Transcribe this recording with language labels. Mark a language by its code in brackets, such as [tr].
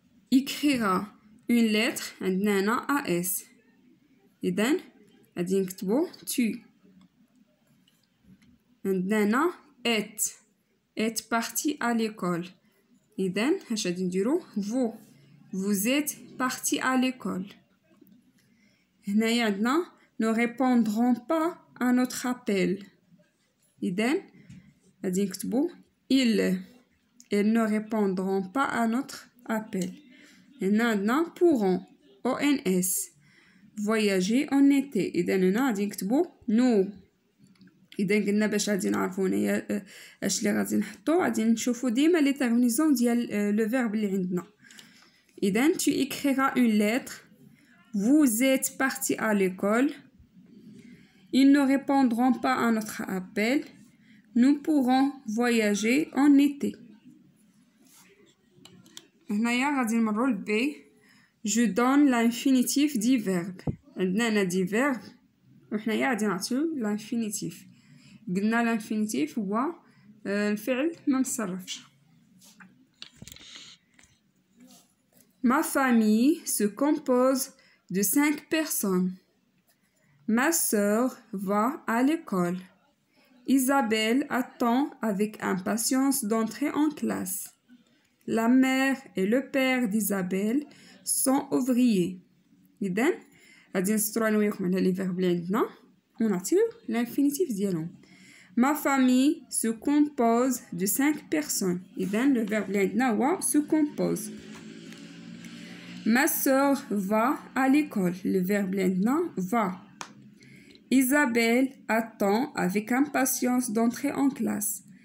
[fr] écrira une lettre [ar] عندنا هنا [fr] as. [ar] اذا غادي نكتبو tu. عندنا هنا [fr] est parti à l'école. [ar] اذا اش غادي نديرو [fr] vous êtes parti à l'école. [ar] هنايا عندنا [fr] ne répondront pas à notre appel. [ar] إذن غادي نكتبو [fr] ils ne répondront pas à notre appel. [ar] هنا عندنا [fr] pourront ons voyager en été. [ar] إذن هنا غادي نكتبو nous. إذا قلنا باش غادي نعرفو هنايا اش اللي غادي نحطو غادي نشوفو ديما لي تيرمينيزون ديال لو فيرب اللي عندنا. [fr] إذن tu écriras une lettre. Vous êtes parti à l'école. Ils ne répondront pas à notre appel. Nous pourrons voyager en été. [ar] هنايا غادي نمرو ل B. [fr] Je donne l'infinitif du verbe. [ar] عندنا هنا دي verbe وحنايا غادي نعطيو l'infinitif. قلنا l'infinitif هو الفعل ما مصرفش. [fr] Ma famille se compose de 5 personnes. Ma sœur va à l'école. Isabelle attend avec impatience d'entrer en classe. La mère et le père d'Isabelle sont ouvriers. [ar] إذن غادي نسطرو نويكم على لي فيرب اللي عندنا ونعطيو l'infinitif ديالهم. [fr] Ma famille se compose de 5 personnes. إذن le verbe [ar] اللي عندنا هو [fr] se compose. Ma sœur va à l'école. Le verbe l'endna va. Isabelle attend avec impatience d'entrer en classe.